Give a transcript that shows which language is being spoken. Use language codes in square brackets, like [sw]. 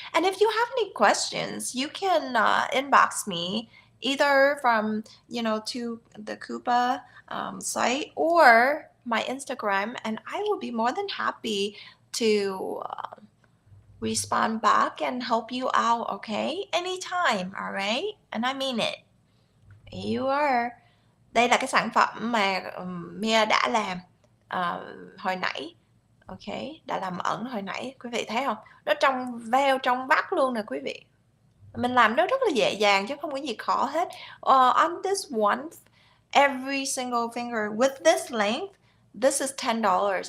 [en] And if you have any questions, you can inbox me either from, to the Kupa site or my Instagram, and I will be more than happy to respond back and help you out, okay? Anytime, all right? And I mean it. There you are. [vi] Đây là cái sản phẩm mà Mia đã làm hồi nãy. Ok, đã làm ẩn hồi nãy, quý vị thấy không? Nó trong veo, trong vắt luôn nè quý vị. Mình làm nó rất là dễ dàng chứ không có gì khó hết. [en] On this one, every single finger with this length, this is $10.